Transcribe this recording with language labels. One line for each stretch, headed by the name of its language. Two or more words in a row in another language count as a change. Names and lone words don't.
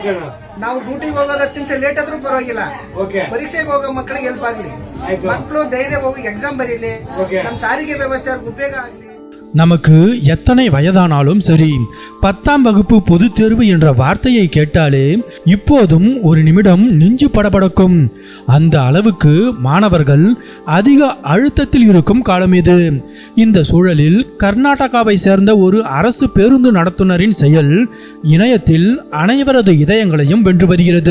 Kannada: ನಾವು ಡ್ಯೂಟಿಗೆ ಹೋಗೋದು 10 ನಿಮಿಷ ಲೇಟ್ ಆದ್ರೂ ಪರವಾಗಿಲ್ಲ. ಪರೀಕ್ಷೆಗೆ ಹೋಗೋ ಮಕ್ಕಳಿಗೆ ಹೆಲ್ಪ್ ಆಗ್ಲಿ, ಮಕ್ಕಳು ಧೈರ್ಯ ಹೋಗಿ ಎಕ್ಸಾಮ್ ಬರೀಲಿ, ನಮ್ಮ ಸಾರಿಗೆ ವ್ಯವಸ್ಥೆ ಉಪಯೋಗ ಆಗ್ಲಿ.
Tamil: நமக்கு எத்தனை வயதானாலும் சரி 10ஆம் வகுப்பு பொதுத் தேர்வு என்ற வார்த்தையை கேட்டாலே இப்போதும் ஒரு நிமிடம் நெஞ்சு படபடக்கும். அந்த அளவுக்கு மாணவர்கள் அதிக அழுத்தத்தில் இருக்கும் காலம் இது. இந்த சூழலில் கர்நாடகாவை சேர்ந்த ஒரு அரசு பேருந்து நடத்துனரின் செயல் இணையத்தில் அனைவரது இதயங்களையும் வென்று வருகிறது.